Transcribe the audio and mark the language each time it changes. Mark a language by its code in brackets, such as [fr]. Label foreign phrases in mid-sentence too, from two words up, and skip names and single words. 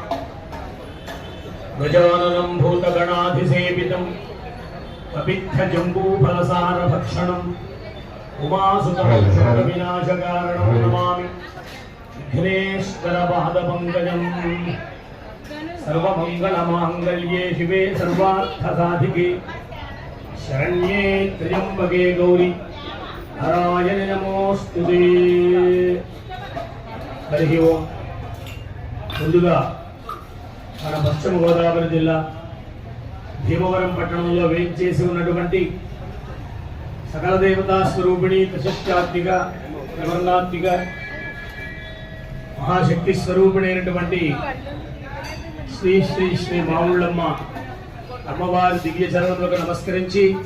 [sa] गजाननं भूतगणाधिसेवितं कपित्थजम्बूफलसारभक्षणम् उमासुतमक्षोभविनाशकारणं नमामि विघ्नेश्वरपादपङ्कजम्। सर्वमङ्गलमाङ्गल्ये शिवे सर्वार्थसाधिके शरण्ये त्र्यम्बके गौरी नारायणे नमोस्तुते। हरि ओं। [te] ముందుగా మన పశ్చిమ గోదావరి జిల్లా భీమవరం పట్టణంలో వేంచేసి ఉన్నటువంటి సకల దేవతా స్వరూపిణి త్రిశక్త్యాత్మిక త్రివర్ణాత్మిక మహాశక్తి స్వరూపిణి అయినటువంటి శ్రీ శ్రీ శ్రీ మావుళ్ళమ్మ అమ్మవారి దివ్య చరణములకు నమస్కరించి